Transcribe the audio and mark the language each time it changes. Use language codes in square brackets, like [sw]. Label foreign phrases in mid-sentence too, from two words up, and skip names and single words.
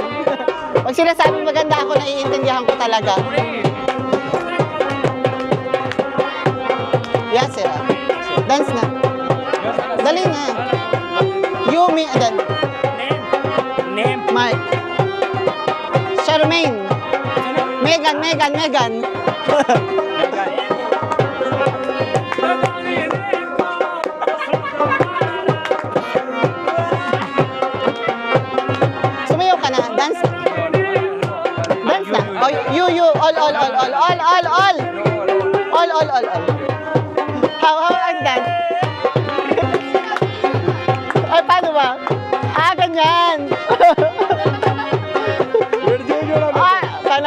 [tl] Pag sinasabing maganda ako, naiintindihan ko talaga. [en] Yes, sir. [tl] Dance na. Dali na. [en] You, me, then. Name. Mike. Charmaine. Megan. [tl] Sumayaw ka na. Dance na. [en] Dance na. Oh, you. All. How ang dance? [tl] Ay, paano ba? Ah, ganyan. Ah, paano?